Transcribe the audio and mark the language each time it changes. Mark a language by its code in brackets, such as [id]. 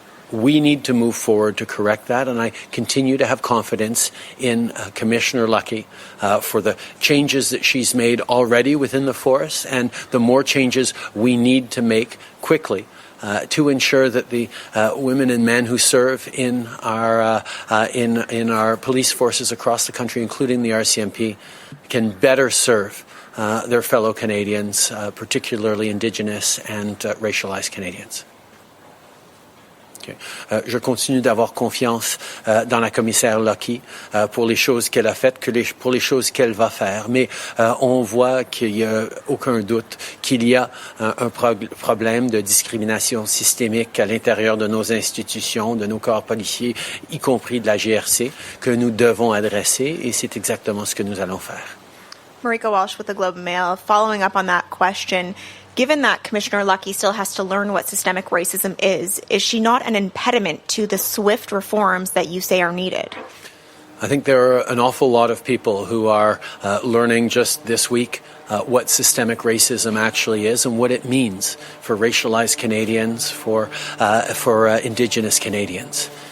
[en] We need to move forward to correct that, and I continue to have confidence in Commissioner Lucky for the changes that she's made already within the force and the more changes we need to make quickly to ensure that the women and men who serve in our police forces across the country, including the RCMP, can better serve their fellow Canadians, particularly Indigenous and racialized Canadians. Okay. [fr] Je continue d'avoir confiance dans la commissaire Lucky pour les choses qu'elle a faites, pour les choses qu'elle va faire. Mais on voit qu'il n'y a aucun doute qu'il y a un problème de discrimination systémique à l'intérieur de nos institutions, de nos corps policiers, y compris de la GRC, que nous devons adresser, et c'est exactement ce que nous allons faire. [en] Marika Walsh with the Globe and Mail. Following up on that question, given that Commissioner Lucky still has to learn what systemic racism is she not an impediment to the swift reforms that you say are needed? I think there are an awful lot of people who are learning just this week what systemic racism actually is and what it means for racialized Canadians, for Indigenous Canadians.